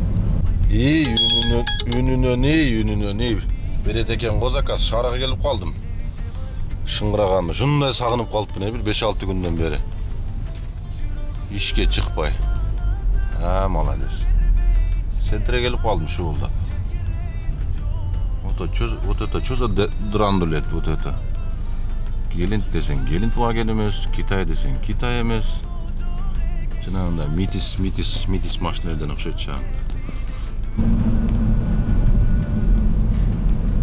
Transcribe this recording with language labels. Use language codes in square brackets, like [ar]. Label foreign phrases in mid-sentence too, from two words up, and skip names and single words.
[ky] Үнүнөн берет экен го заказ. Шаарга келип калдым. Шыңгыраган, ушундай сагынып калыпмын бир 5-6 күндөн бери. Ишке чыкпай. Молодец. Центре келип калдым шуулда. [ru] Вот это что за драндулет, вот это. [ky] Гелент десең, Гелент ваген эмес, Китай десең, Китай эмес. Жанагындай митис машиналардан окшойт чагы.